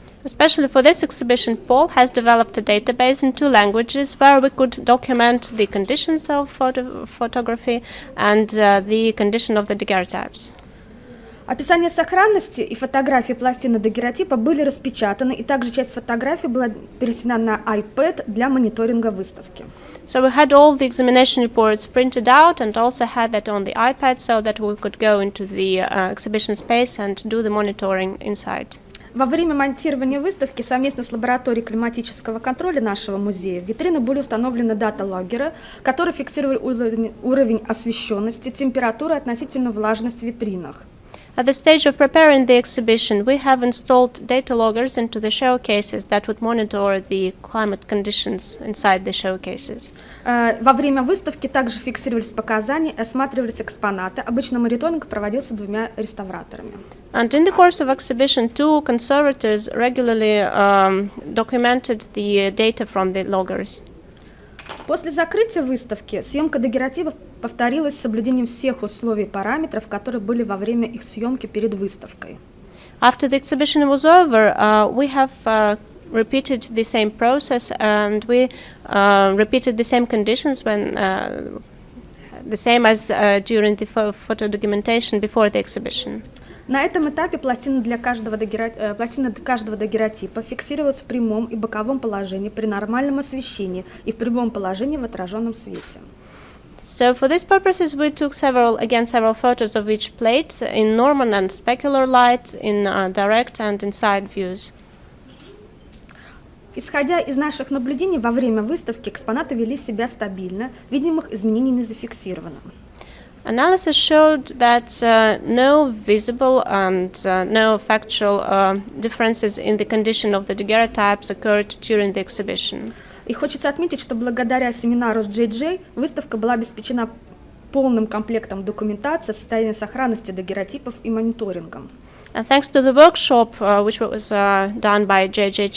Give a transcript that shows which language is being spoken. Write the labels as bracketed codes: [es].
[en] Especially for this exhibition, Paul has developed a database in 2 languages where we could document the conditions of photography and the condition of the daguerreotypes. [ru] Описание сохранности и фотографии пластины дагерротипа были распечатаны, и также часть фотографий была перенесена на iPad для мониторинга выставки. [en] So we had all the examination reports printed out and also had that on the iPad so that we could go into the exhibition space and do the monitoring inside. [ru] Во время монтирования выставки совместно с лабораторией климатического контроля нашего музея в витрины были установлены дата-логгеры, которые фиксировали уровень освещенности, температуру и относительную влажность в витринах. [en] At the stage of preparing the exhibition, we have installed data loggers into the showcases that would monitor the climate conditions inside the showcases. [ru] Во время выставки также фиксировались показания и осматривались экспонаты. Обычно мониторинг проводился 2 реставраторами. [en] And in the course of exhibition, 2 conservators regularly documented the data from the loggers. [ru] После закрытия выставки съемка дагерротипов повторилась с соблюдением всех условий и параметров, которые были во время их съемки перед выставкой. [en] After the exhibition was over, we have repeated the same process and we repeated the same conditions when the same as during the photo documentation before the exhibition. [ru] На этом этапе пластина каждого дагерротипа фиксировалась в прямом и боковом положении при нормальном освещении и в прямом положении в отраженном свете. [en] So for these purposes, we took several photos of each plate in normal and specular light, in direct and inside views. [ru] Исходя из наших наблюдений во время выставки, экспонаты вели себя стабильно, видимых изменений не зафиксировано. [en] Analysis showed that no visible and no factual differences in the condition of the daguerreotypes occurred during the exhibition. [ru] И хочется отметить, что благодаря семинару с JJ выставка была обеспечена полным комплектом документации, состояния сохранности дагерротипов и мониторингом. [en] And thanks to the workshop, which was done by J.J.